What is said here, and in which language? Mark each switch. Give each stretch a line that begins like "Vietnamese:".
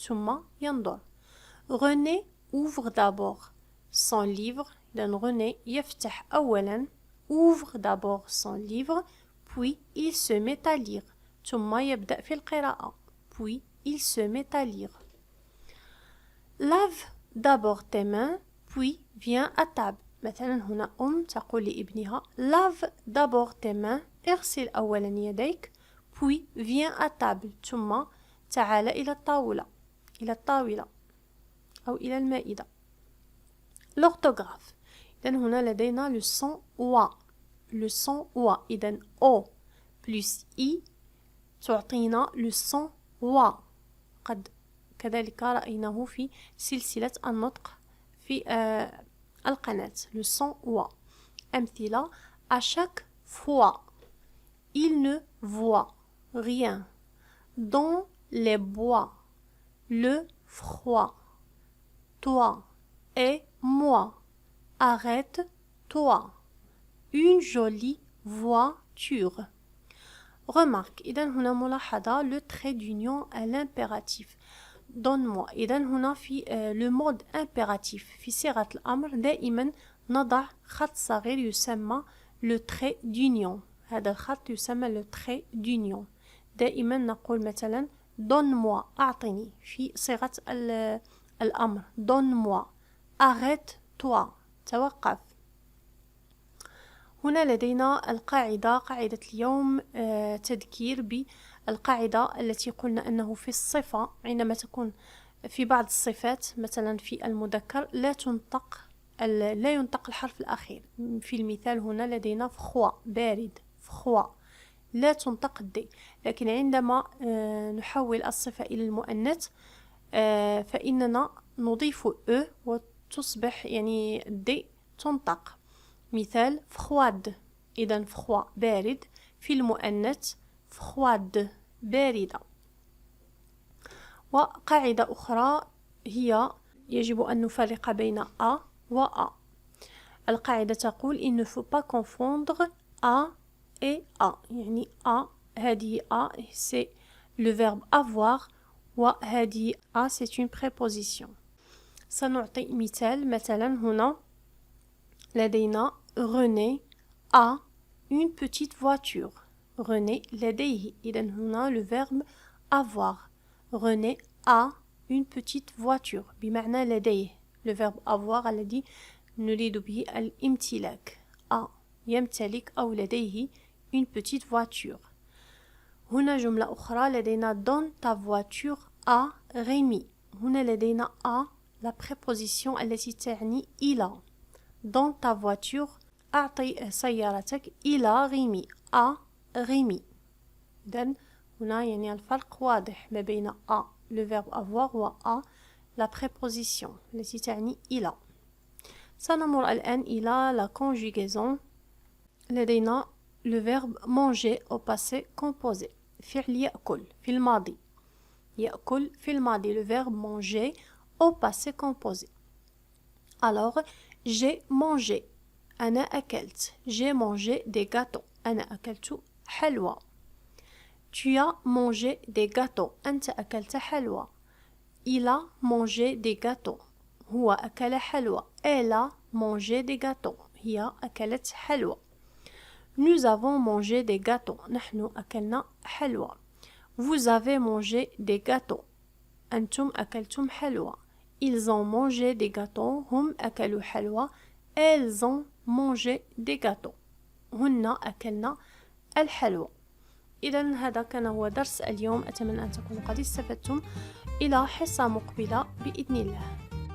Arabic: ثم ينظر.
French: René ouvre d'abord son livre.
Arabic: إذن René يفتح أولا.
French: Ouvre d'abord son livre puis il se met à lire.
Arabic: ثم يبدأ في القراءة.
French: Puis il se met à lire. Lave d'abord tes mains puis viens à table.
Arabic: مثلا هنا تقول لابنها
French: lave d'abord tes mains.
Arabic: اغسل أولا يديك
French: puis viens à table.
Arabic: ثم تعال إلى الطاولة. إلى الطاولة أو إلى المائدة.
French: L'orthographe.
Arabic: إذن هنا لدينا
French: le son wa. Le son wa. إذن o plus i تعطينا le son wa.
Arabic: قد كذلك رأيناه في سلسلة النطق في القناة.
French: Le son wa. أمثلة. À chaque fois il ne voit rien. Dans les bois. Le froid. Toi et moi. Arrête-toi. Une jolie voiture. Remarque.
Arabic: إذن هنا ملاحظة
French: le trait d'union à l'impératif. Donne-moi.
Arabic: إذن هنا في
French: le mode impératif
Arabic: في صيغة الأمر دائما نضع خط صغير يسمى
French: le trait d'union.
Arabic: هذا الخط يسمى
French: le trait d'union.
Arabic: دائما نقول مثلا
French: donne-moi.
Arabic: أعطني في صيغة الأمر.
French: Donne-moi. Arrête-toi.
Arabic: توقف. هنا لدينا القاعدة. قاعدة اليوم تذكير بالقاعدة التي قلنا أنه في الصفة عندما تكون في بعض الصفات مثلا في المذكر لا ينطق الحرف الأخير. في المثال هنا لدينا فخوا بارد. فخوا لا تنطق الدي. لكن عندما نحول الصفة إلى المؤنث فإننا نضيف أ وتصبح يعني الدي تنطق. مثال فخواد. إذن فخوا بارد. في المؤنث فخواد باردة. وقاعدة أخرى هي يجب أن نفرق بين أ و أ. القاعدة تقول
French: il ne faut pas confondre a et a. يعني a هذه a c'est le verbe avoir وهذه a c'est une préposition.
Arabic: سنعطي مثال. مثلا هنا لدينا
French: René a une petite voiture.
Arabic: René لديه. إذن هنا
French: le verbe avoir. René a une petite voiture
Arabic: بمعنى لديه.
French: Le verbe avoir
Arabic: الذي نريد به الامتلاك.
French: a
Arabic: يمتلك أو لديه
French: une petite voiture.
Arabic: هنا جملة أخرى لدينا
French: donne ta voiture à Rémi.
Arabic: هنا لدينا
French: a la préposition
Arabic: التي تعني إلى.
French: Dans ta voiture
Arabic: أعطي سيارتك إلى ريمي. à ريمي. إذن هنا يعني الفرق واضح ما بين
French: a le verbe avoir
Arabic: و
French: a la préposition
Arabic: التي تعني إلى. سنمر الآن إلى
French: la conjugaison.
Arabic: لدينا
French: le verbe manger au passé composé.
Arabic: فعل يأكل في الماضي. يأكل في الماضي.
French: Le verbe manger au passé composé. Alors j'ai mangé.
Arabic: أنا أكلت.
French: J'ai mangé des gâteaux.
Arabic: أنا أكلت حلوى.
French: Tu as mangé des gâteaux.
Arabic: أنت أكلت حلوى.
French: Il a mangé des gâteaux.
Arabic: هو أكل حلوى.
French: Elle a mangé des gâteaux.
Arabic: هي أكلت حلوى.
French: Nous avons mangé des gâteaux.
Arabic: نحن أكلنا حلوى.
French: Vous avez mangé des gâteaux.
Arabic: أنتم أكلتم حلوى.
French: Ils ont mangé des gâteaux.
Arabic: هم أكلوا حلوى.
French: Elles ont mangé des gâteaux.
Arabic: هن أكلنا الحلوى. إذا هذا كان هو درس اليوم، أتمنى أن تكونوا قد استفدتم. إلى حصة مقبلة بإذن الله.